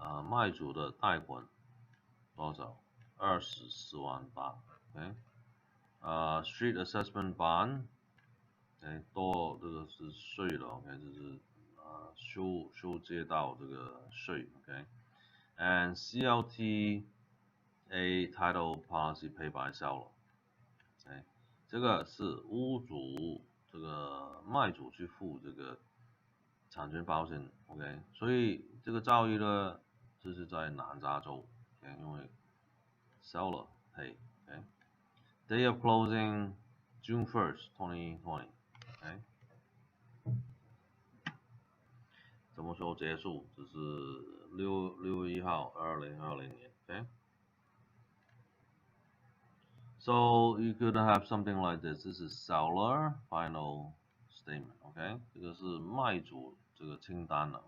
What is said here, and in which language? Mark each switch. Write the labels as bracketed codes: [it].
[zh] 卖主的贷款多少？24万8 ，OK。Street assessment bond， OK， 多这个是税了 ，OK， 这是修街道这个税 ，OK。 [en] And CLTA title policy paid by seller， [zh] OK。这个是屋主，这个卖主去付这个产权保险 ，OK， 所以这个交易呢，这是在南加州 ，OK， 因为 seller pay，OK， [en] Day of closing June 1st, 2020， [zh] OK， 什么时候结束？这是6月1号2020年 ，OK。 [en] So you could have something like this. This is seller final statement. [zh] OK， 这个是卖主这个清单了。